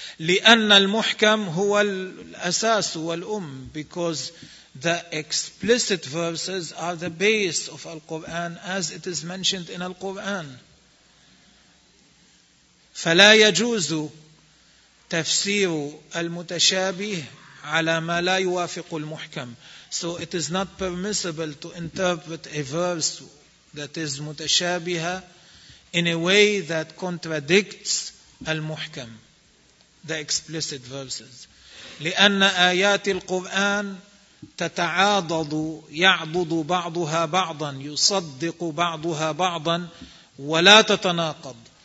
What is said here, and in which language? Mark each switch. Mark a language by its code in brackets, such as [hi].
[ar] لأن المحكم هو الأساس والأم, [en] because the explicit verses are the base of Al-Quran as it is mentioned in Al-Quran. [ar] فلا يجوز تفسير المتشابه على ما لا يوافق المحكم. [en] So it is not permissible to interpret a verse that is متشابهة in a way that contradicts المحكم, the explicit verses. [ar] لأن آيات القرآن تتعاضد يعضد بعضها بعضا يصدق بعضها بعضا ولا تتناقض.